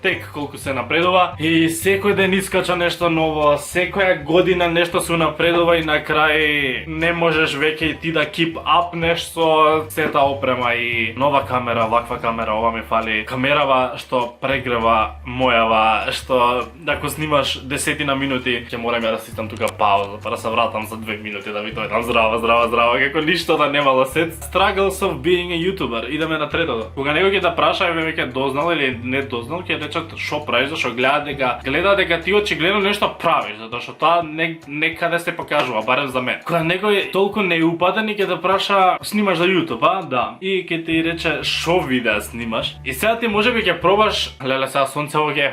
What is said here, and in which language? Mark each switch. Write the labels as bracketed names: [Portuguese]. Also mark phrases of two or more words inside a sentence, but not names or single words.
[Macedonian] тек колку се напредува и секој ден искача нешто ново, секоја година нешто се напредува и на крај не можеш веќе и ти да keep апнеш со сета опрема и нова камера, ваква камера, ова ми фали, камерава што прегрева мојава, што ако снимаш десетина минути, ќе морам ја да ситам тука пауза, па да се вратам за 2 минути да ви дојдам здрава, како ништо да немало сет. [English] Struggles of being a YouTuber. [Macedonian] Идеме на третото. Кога некој ќе да праша, еве веќе дознал или не дознал, ќе речат што правиш, зашто гледа дека ти очигледно нешто правиш, затоа што тоа некаде се покажува, барем за мене. Кога некој толку неупаден и ќе да праша снимаш за YouTube, а? Да. И ќе ти рече шо видеа снимаш. И сега ти можеби ќе пробаш, леле сега сонцево ќе.